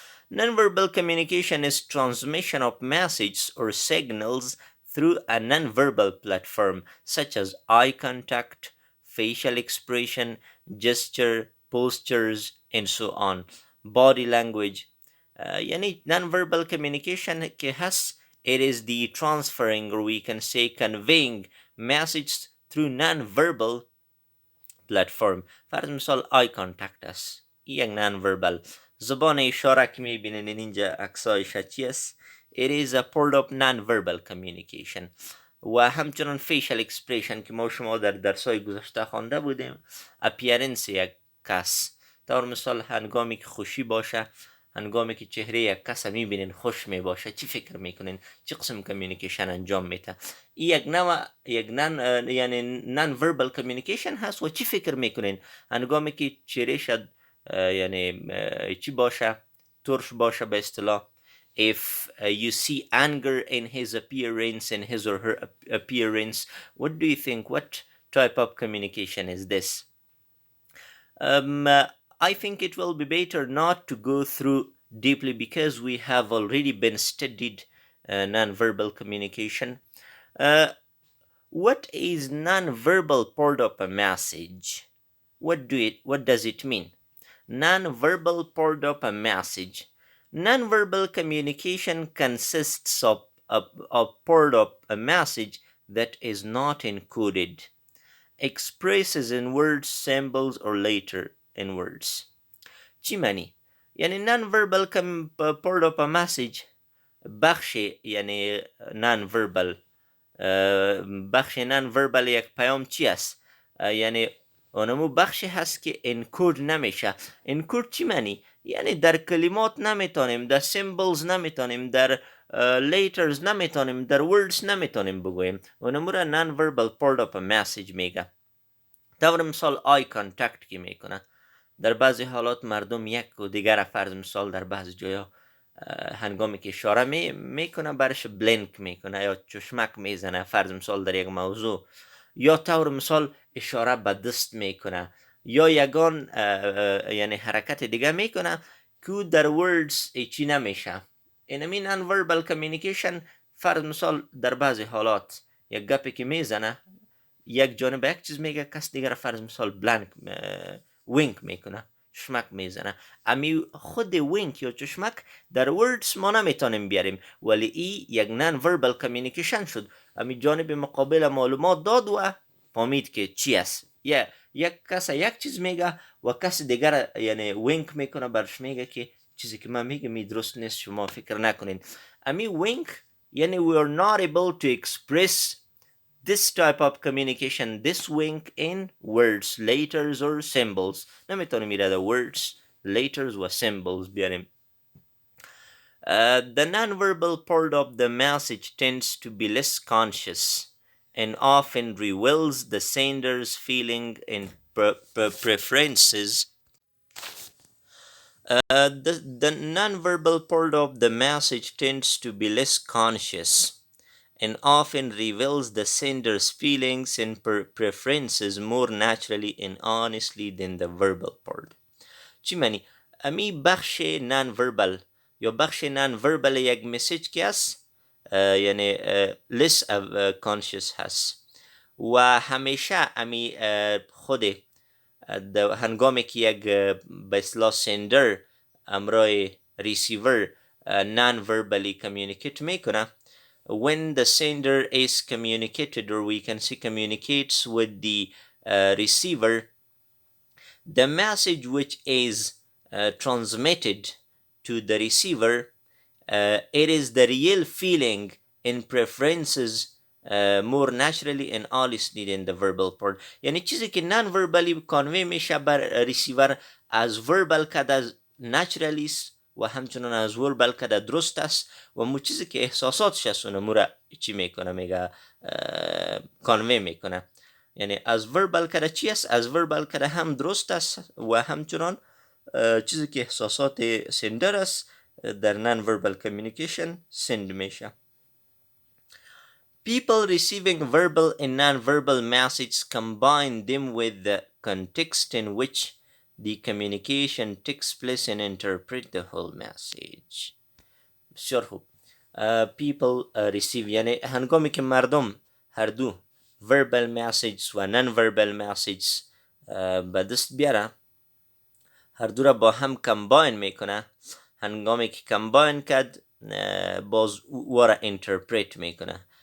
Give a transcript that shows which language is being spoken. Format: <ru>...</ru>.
<en>Non-verbal communication is transmission of messages or signals through a non-verbal platform such as eye contact, facial expression, gesture, postures, and so on. Body language. Yani non-verbal communication it is the transferring, or we can say conveying message through non-verbal platform.</en> <fa>فرض مثال eye contact است، این non-verbal. زبان اشاره که میبینین اینجا عکسایش چی است؟</fa> <en>It is a part of non-verbal communication.</en> <fa>و همچنان facial expression که ما شما در درسای گذشته خوانده بودیم، appearance یک کس، طور مثال هنگامی که خوشی باشه، هنگامی که چهره یک کس میبینین خوش میباشه چی فکر میکنین؟ چی قسم کمیونیکیشن انجام میده؟ این یک نوع یعنی نان وربال کمیونیکیشن هست. و چی فکر میکنین هنگامی که چهره شد یعنی چی باشه، ترش باشه به اصطلاح.</fa> <en>If you see anger in his appearance, in his or her appearance, what do you think? What type of communication is this? I think it will be better not to go through deeply because we have already been studied non-verbal communication. Uh, what is non-verbal part of a message? What does it mean? Non-verbal part of a message. Non-verbal communication consists of part of a message that is not encoded, expresses in words, symbols, or later in words.</en> <fa>چی معنی؟ یعنی</fa> <en>non-verbal part of a message</en> <fa>بخش یعنی non-verbal بخش non-verbal یک پیام چی است؟ یعنی اونمو بخشی هست که انکود نمیشه. انکود چی معنی؟ یعنی در کلمات نمیتونیم، در سیمبلز نمیتونیم، در لیترز نمیتونیم، در وردز نمیتونیم بگوییم. اونمو را</fa> <en>non-verbal part of a message</en> <fa>میگه. طور مثال آی کانتکت که میکنه. در بعضی حالات مردم یک و دیگر فرض مثال در بعضی جایا هنگامی که اشاره میکنه برش بلینک میکنه یا چشمک میزنه فرض مثال در یک موضوع، یا طور مثال اشاره به دست میکنه یا یگان یعنی حرکت دیگه میکنه که در وردز چی نمیشه. اینمی نان وربال کمیونیکیشن فرض مثال در بعضی حالات یک گپی که میزنه یک جانب یک چیز میگه، کس دیگر فرض مثال بلانک وینک میکنه، چشمک میزنه. امی خود وینک یا چشمک در وردز ما نمیتونیم بیاریم، ولی ای یک نان وربال کمیونیکیشن شد. امی جانب مقابل معلومات داد و فهمید که چی است. یک کس یک چیز میگه و کس دیگر یعنی وینک میکنه برش میگه که چیزی که من میگم درست نیست، شما فکر نکنین. امی وینک یعنی</fa> <en>we are not able to express this type of communication, this wink in words, letters or symbols.</en> <fa>نمیتونیم ایره words, letters و symbols بیاریم.</fa> <en>The nonverbal part of the message tends to be less conscious and often reveals the sender's feeling and preferences. The nonverbal part of the message tends to be less conscious and often reveals the sender's feelings and preferences more naturally and honestly than the verbal part.</en> <fa>چی معنی؟ امی بخش non-verbal یا بخش non-verbal یک مسیج که هست یعنی less conscious هست و همیشه امی خود هنگامی که یک به اصطلاح سندر امرای ریسیور non-verbally communicate میکنه.</fa> <en>When the sender is communicated, or we can say communicates with the receiver, the message which is transmitted to the receiver, it is the real feeling and preferences more naturally and honestly than the verbal part.</en> <fa>یعنی چیزی که non-verbally convey میشه بر receiver از verbal کده naturally و همچنان از وربل کده درست است و مو چیزی که احساساتش است اونمو را چی میکنه میگه کانوی میکنه. یعنی از وربل کده چی است؟ از وربل کده هم درست است و همچنان چیزی که احساسات سندر است در نان وربل کمیونیکیشن سند میشه.</fa> <en>People receiving verbal and non-verbal messages combine them with the context in which the communication takes place and interpret the whole message.</en> <fa>بسیار خوب.</fa> <en>People receive</en> <fa>یعنی هنگامی که مردم هر دو verbal messages و non-verbal messages به دست بیاره، هر دو را با هم کمباین میکنه. هنگامی که کمباین کرد باز او را انترپریت میکنه.</fa>